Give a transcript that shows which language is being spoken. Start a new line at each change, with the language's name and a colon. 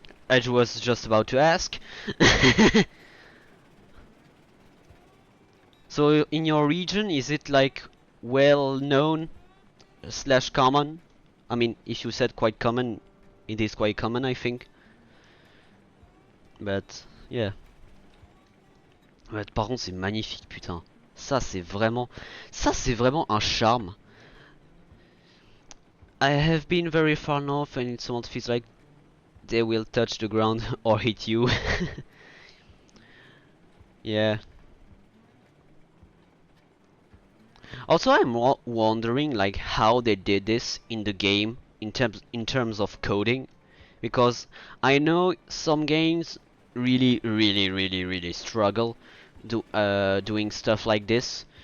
English: I was just about to ask. So in your region, is it like well known slash common? I mean, if you said quite common, it is quite common, I think. But yeah.
French: Ouais, par contre, c'est magnifique, putain. Ça, c'est vraiment un charme.
English: I have been very far north, and it almost feels like they will touch the ground or hit you. Yeah. Also, I'm wondering like how they did this in the game in terms of coding, because I know some games really struggle doing stuff like this.